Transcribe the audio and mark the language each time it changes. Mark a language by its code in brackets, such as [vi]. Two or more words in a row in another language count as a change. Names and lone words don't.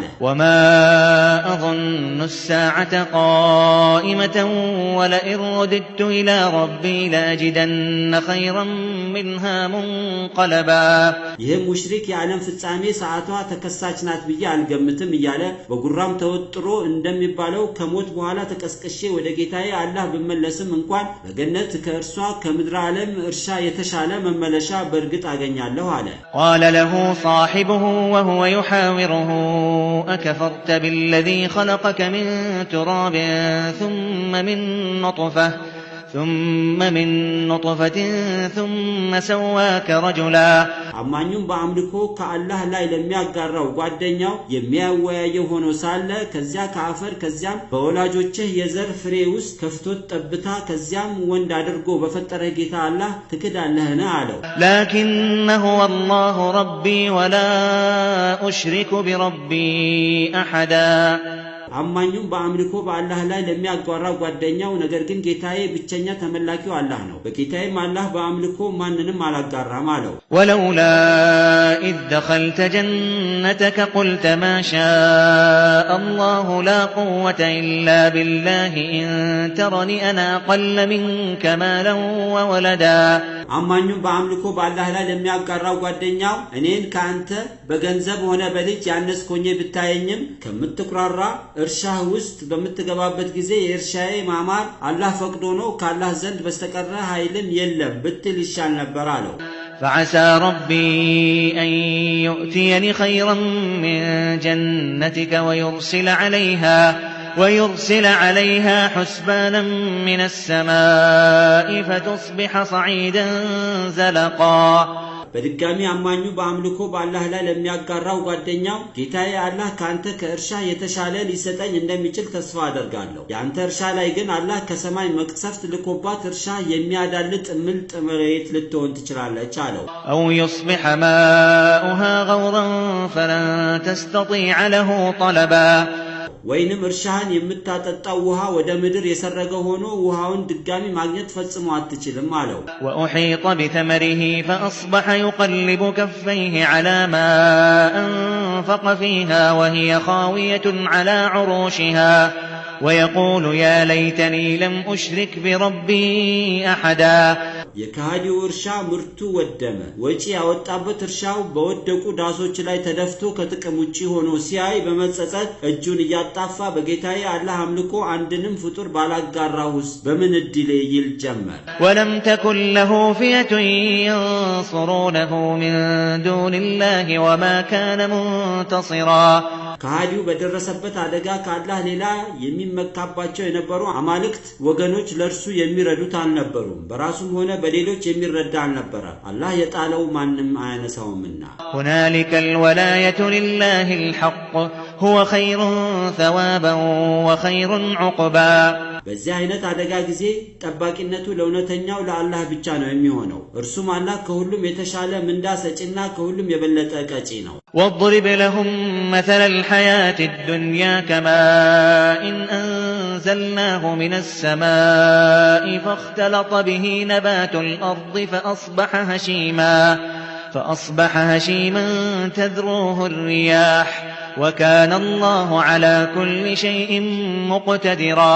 [ar] وما أظن الساعة قائمة ولئن رددت إلى ربي لأجدن خيرا منها منقلبا [am] ይህም ሙሽሪክ የዓለም ፍጻሜ ሰዓቷ ተከሳች ናት ብዬ አልገምትም እያለ በጉራም ተወጥሮ እንደሚባለው ከሞት በኋላ ተቀስቀሼ ወደ ጌታዬ አላህ ብመለስም እንኳን በገነት ከእርሷ ከምድር ዓለም እርሻ የተሻለ መመለሻ በርግጥ አገኛለሁ አለ [ar] قال له صاحبه وهو يحاوره أكفرت بالذي خلقك من تراب ثم من نطفة ثم سواك رجلا [am] አማኙም በአምልኮ ከአላህ ላይ ለሚያጋራው ጓደኛው የሚያወያየው ሆኖ ሳለ ከዚያ ከአፈር ከዚያም በወላጆችህ የዘር ፍሬ ውስጥ ከፍቶት ጠብታ ከዚያም ወንድ አድርጎ በፈጠረ ጌታ አላህ ትክዳለህን አለው [ar] لكن هو الله ربي ولا أشرك بربي أحدا [am] አማኙም በአምልኮ በአላህ ላይ ለሚያጋራው ጓደኛው ነገር ግን ጌታዬ ብቸኛ ተመላኪው አላህ ነው በጌታዬም አላህ በአምልኮ ማንንም አላጋራም አለው [ar] ولولا إذ دخلت جنتك قلت ما شاء الله لا قوة إلا بالله إن ترني أنا أقل منك مالا وولدا [am] አማኙም በአምልኮ በአላህ ላይ ለሚያጋራው ጓደኛው እኔን ካንተ በገንዘብ ሆነ በልጅ ያነስኮኝ ብታየኝም ከምትኩራራ እርሻህ ውስጥ በመትገባበት ጊዜ የእርሻዬ ማማር አላህ ፈቅዶ ነው ካላህ ዘንድ በስተቀር ኃይልም የለም ብትል ይሻል ነበር አለው [ar] فعسى ربي أن يؤتيني خيرا من جنتك ويرسل عليها حسبانا من السماء فتصبح صعيدا زلقا [am] በድጋሚ አማኙ በአምልኮ በአላህ ላይ ለሚያጋራው ጓደኛው ጌታዬ አላህ ካንተ ከእርሻ የተሻለ ሊሰጠኝ እንደሚችል ተስፋ አደርጋለሁ። ያንተ እርሻ ላይ ግን አላህ ከሰማይ መቅሰፍት ልኮባት እርሻ የሚያዳልጥ ምልጥ መሬት ልትሆን ትችላለች አለው። [ar] أو يصبح ماؤها غورا فلن تستطيع له طلبا [am] ወይንም እርሻህን የምታጠጣው ውሃ ወደ ምድር የሰረገ ሆኖ ውሃውን ድጋሚ ማግኘት ፈጽሞ አትችልም አለው። [ar] وأحيط بثمره فأصبح يقلب كفيه على ما أنفق فيها وهي خاوية على عروشها ويقول يا ليتني لم أشرك بربي أحدا [am] የካዲው እርሻ ምርቱ ወደመ። ወጪ ያወጣበት እርሻው በወደቁ ዳሶች ላይ ተደፍቶ ከጥቅም ውጪ ሆኖ ሲያይ በመጸጸት እጁን ያጣፋ በጌታዬ አላህ አምልኮ አንድንም ፍጡር ባላጋራውስ በምን እድሌ ይል ጀመር። [ar] ولم تكن له فئة ينصرونه من دون الله وما كان منتصرا [am] ካዲው በደረሰበት አደጋ ከአላህ ሌላ የሚመካባቸው የነበሩ አማልክት ወገኖች ለርሱ የሚረዱት አልነበሩም። በራሱም ሆነ በሌሎች የሚረዳ አልነበረ። አላህ የጣለው ማንም አያነሳውምና [ar] هنالك الولاية لله الحق هو خير ثوابا وخير عقبا [am] በዚህ አይነት አደጋ ጊዜ ጠባቂነቱ ለእውነተኛው ለአላህ ብቻ ነው የሚሆነው። እርሱም አላህ ከሁሉም የተሻለ ምንዳ ሰጪና ከሁሉም የበለጠ ቀጪ ነው። [ar] واضرب لهم مثل الحياة الدنيا كماء أنزلناه من السماء فاختلط به نبات الأرض فأصبح هشيما تذروه الرياح وكان الله على كل شيء مقتدرا